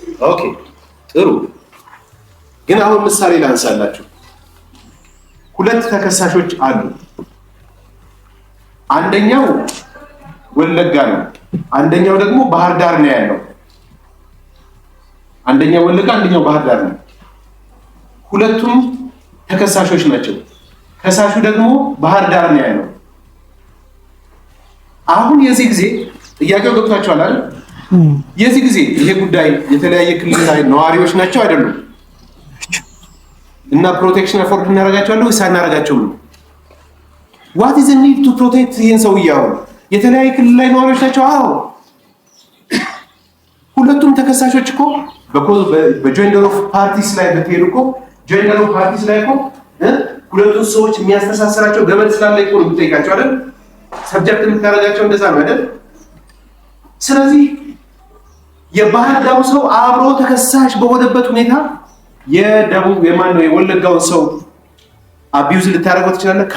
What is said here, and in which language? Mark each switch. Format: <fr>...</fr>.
<am>ኦኬ ጥሩ። ግን አሁን ምሳሌ ላንሳላችሁ። ሁለት ተከሳሾች አሉ። አንደኛው ወለጋ ነው፣ አንደኛው ደግሞ ባህር ዳር ነው ያለው። አንደኛው ወለጋ፣ አንደኛው ባህር ዳር ነው። ሁለቱም ተከሳሾች ናቸው። ከሳሹ ደግሞ ባህር ዳር ነው ያለው። አሁን የዚህ ጊዜ ጥያቄው ገብቷችኋል አይደል? የዚህ ጊዜ ይሄ ጉዳይ የተለያየ ክልል ላይ ነዋሪዎች ናቸው አይደሉም? እና ፕሮቴክሽን አፎርድ እናደርጋቸዋለን ወይስ አናደርጋቸውም?</am> <en>what is the need to protect</en> <am>ይሄን ሰውዬው? የተለያየ ክልል ላይ ነዋሪዎች ናቸው። አዎ ሁለቱም ተከሳሾች እኮ በጆይንደር ኦፍ ፓርቲስ ላይ በተሄዱ እኮ ጆይንደር ኦፍ ፓርቲስ ላይ እኮ ሁለቱም ሰዎች የሚያስተሳስራቸው ገመድ ስላለ እኮ ነው የምትጠይቃቸው አይደል? ሰብጀክት የምታደርጋቸው እንደዛ ነው አይደል? ስለዚህ የባህር ዳሩ ሰው አብሮ ተከሳሽ በሆነበት ሁኔታ የደቡብ የማነው የወለጋውን ሰው አቢዩዝ ልታደርገው ትችላለህ?</am>